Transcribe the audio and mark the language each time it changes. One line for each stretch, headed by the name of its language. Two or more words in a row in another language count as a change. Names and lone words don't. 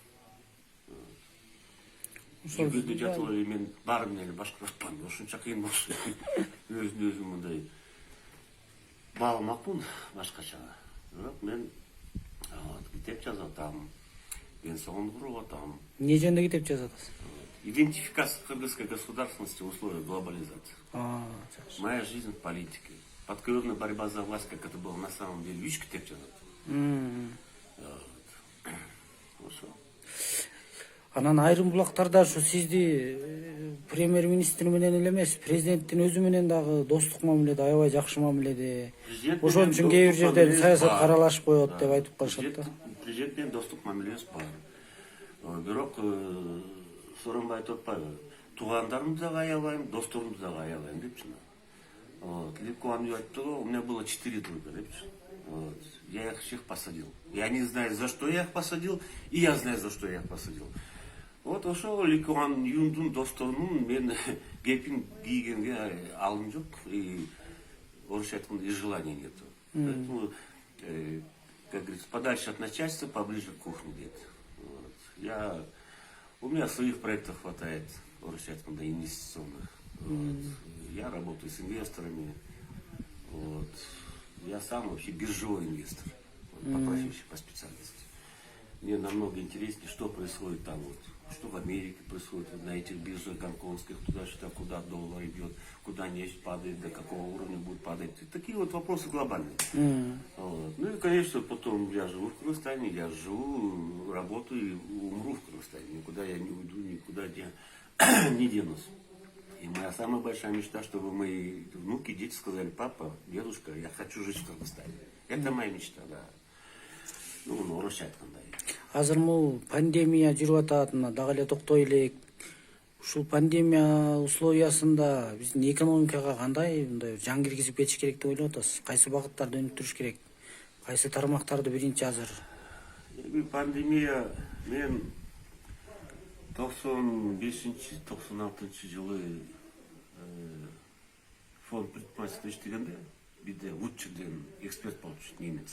Kyrgyz: Жүргөндө жатып эле мен баары менен эле башкара атпам, ошончо кыйын болчу. Өзүн мындай бааламакмын башкача. Бирок мен китеп жазып атам, пенсионду куруп атам. Эмне жөнүндө китеп жазып атасыз?
Russian: Идентификация кыргызской государственности в условиях глобализации. Моя жизнь в политике. Подковерная борьба за власть, как это было на самом деле. Видишь,
Kyrgyz: китеп жазып. Анан айрым булактарда ушу сизди премьер-министр менен эле эмес, президенттин өзү менен дагы достук мамиледе, аябай жакшы мамиледе. Ошон үчүн кээ бир жерде саясат аралашып коет деп айтып калышат да. Президент менен достук мамилебиз бар. Бирок Сооронбай айтып атпайбы? Туугандарымды дагы аябайм, досторумду дагы аябайм депчи. Лев Куанов айтты го,
Russian: у меня было 4 друга депчи. Я их всех посадил. Я не знаю, за что я их посадил, и я знаю, за что я их посадил.
Kyrgyz: Вот ошол Ли Куан Юндун досторунун мен кепин кийгенге алым жок, и орусча айтканда
Russian: и желания нету. Поэтому, как говорится, подальше от начальства, поближе к кухне где-то. У меня своих проектов хватает, орусча айтканда, инвестиционных. Я работаю с инвесторами. Я сам вообще биржевой инвестор по профессии, по специальности. Мне намного интереснее, что происходит там, что в Америке происходит на этих биржах гонконгских, туда-сюда, куда доллар идет, куда нефть падает, до какого уровня будет падать. Такие вот вопросы глобальные. Ну и, конечно, потом я живу в Кыргызстане, я живу, работаю и умру в Кыргызстане. Никуда я не уйду, никуда не денусь. И моя самая большая мечта, чтобы мои внуки, дети сказали: папа, дедушка, я хочу жить в Кыргызстане. Это моя мечта, да. Ну,
Kyrgyz: орусча айткандай. Азыр пандемия жүрүп атат, дагы эле токтой элек. Ушул пандемия условиясында биздин экономикага кандай мындай жан киргизип кетиш керек деп ойлоп атасыз? Кайсы багыттарды өнүктүрүш керек? Кайсы тармактарды биринчи азыр? Пандемия, мен 95-96 жылы
Russian: фонд предпринимательства
Kyrgyz: иштегенде, бизде уччуден эксперт болуп жүрүп немец.